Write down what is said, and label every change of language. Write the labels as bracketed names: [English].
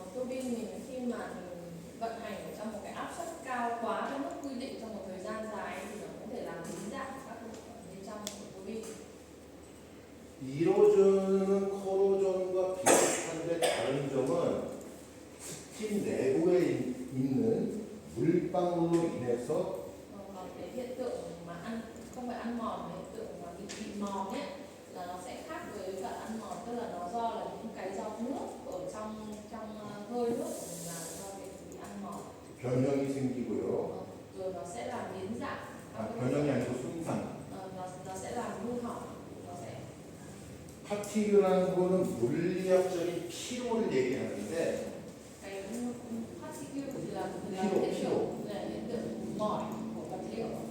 [Vietnamese] Tua bin mình khi mà mình vận hành ở trong một cái áp suất cao quá cái mức quy định trong một thời gian dài thì nó có thể làm biến dạng các bộ phận bên trong của tua bin. [Korean] 이로저는 코로존과 비슷한데 다른 점은 스팀 내부에 있는 물방울로 인해서 [Vietnamese] Còn cái hiện tượng mà không phải ăn mòn mà hiện tượng mà bị mòn ấy là nó sẽ khác với cả ăn mòn, tức là nó do là những cái giọt nước ở trong hơi nước của mình làm cho cái bị ăn mòn. [Korean] 변형이 생기고요. [Vietnamese] Rồi nó sẽ làm biến dạng. [Korean] 변형이 아니고 손상. [Vietnamese] Nó sẽ làm hư hỏng. Nó sẽ [Korean] 파티그라는 거는 물리학적인 피로를 얘기하는데 [Vietnamese] cái particle thì là [Korean] 피로, 피로. [Vietnamese] hiện tượng mỏi của vật liệu.